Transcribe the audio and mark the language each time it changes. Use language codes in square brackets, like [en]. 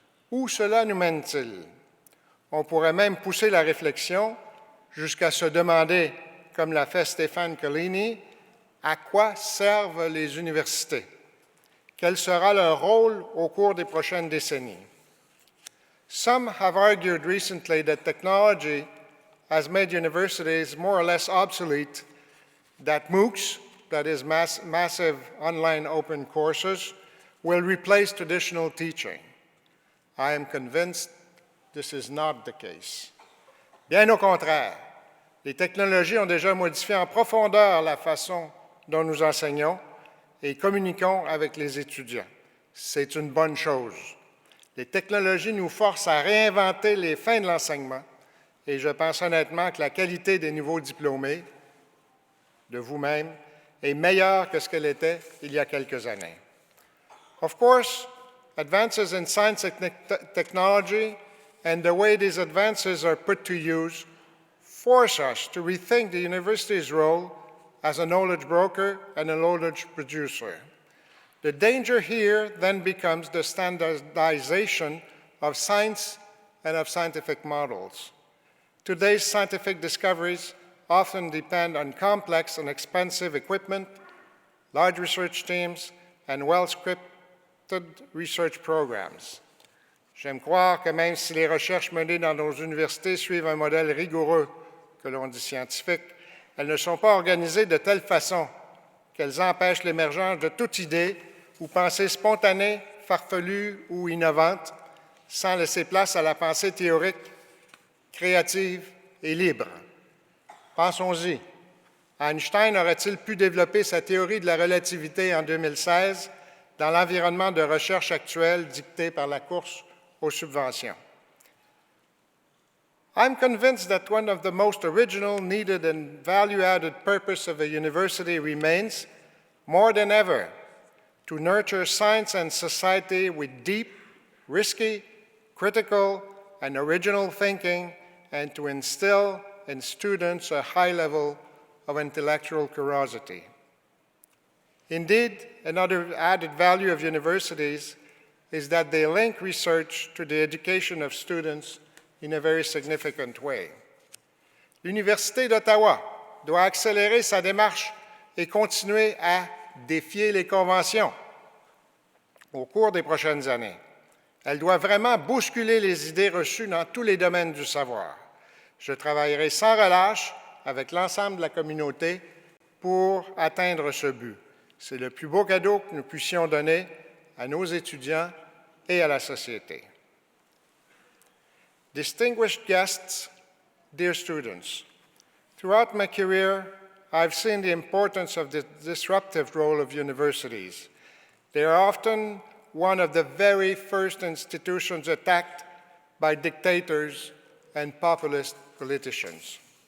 [fr] Où cela nous mène-t-il? On pourrait même pousser la réflexion jusqu'à se demander, comme l'a fait Stéphane Collini, à quoi servent les universités? Quel sera leur rôle au cours des prochaines décennies? [en] Some have argued recently that technology has made universities more or less obsolete, that MOOCs, that is massive online open courses, will replace traditional teaching. I am convinced this is not the case. [fr] Bien au contraire, les technologies ont déjà modifié en profondeur la façon dont nous enseignons et communiquons avec les étudiants. C'est une bonne chose. Les technologies nous forcent à réinventer les fins de l'enseignement et je pense honnêtement que la qualité des nouveaux diplômés, de vous-même, est meilleure que ce qu'elle était il y a quelques années. [en] Of course, advances in science and technology and the way these advances are put to use force us to rethink the university's role as a knowledge broker and a knowledge producer. The danger here then becomes the standardization of science and of scientific models. Today's scientific discoveries often depend on complex and expensive equipment, large research teams, and well-scripted research programs. [fr] J'aime croire que même si les recherches menées dans nos universités suivent un modèle rigoureux, que l'on dit scientifique, elles ne sont pas organisées de telle façon qu'elles empêchent l'émergence de toute idée ou pensée spontanée, farfelue ou innovante, sans laisser place à la pensée théorique, créative et libre. Pensons-y. Einstein aurait-il pu développer sa théorie de la relativité en 2016 dans l'environnement de recherche actuel dicté par la course aux subventions? [en] I'm convinced that one of the most original, needed, and value-added purpose of a university remains, more than ever, to nurture science and society with deep, risky, critical, and original thinking, and to instill in students a high level of intellectual curiosity. Indeed, another added value of universities is that they link research to the education of students in a very significant way. [fr] L'Université d'Ottawa doit accélérer sa démarche et continuer à défier les conventions au cours des prochaines années. Elle doit vraiment bousculer les idées reçues dans tous les domaines du savoir. Je travaillerai sans relâche avec l'ensemble de la communauté pour atteindre ce but. C'est le plus beau cadeau que nous puissions donner à nos étudiants et à la société. [en] Distinguished guests, dear students, throughout my career, I've seen the importance of the disruptive role of universities. They are often one of the very first institutions attacked by dictators and populist politicians.